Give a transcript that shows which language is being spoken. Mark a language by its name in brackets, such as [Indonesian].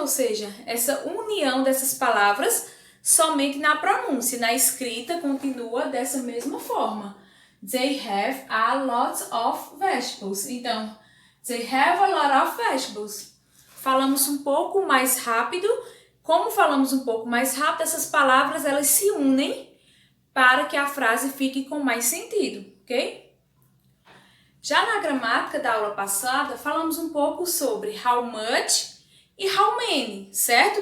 [Portuguese] Ou seja, essa união dessas palavras somente na pronúncia. Na escrita continua dessa mesma forma. [English] They have a lot of vegetables. Então, they have a lot of vegetables. [Portuguese] Falamos um pouco mais rápido. Como falamos um pouco mais rápido, essas palavras elas se unem para que a frase fique com mais sentido, ok? Já na gramática da aula passada, falamos um pouco sobre how much e how many, certo?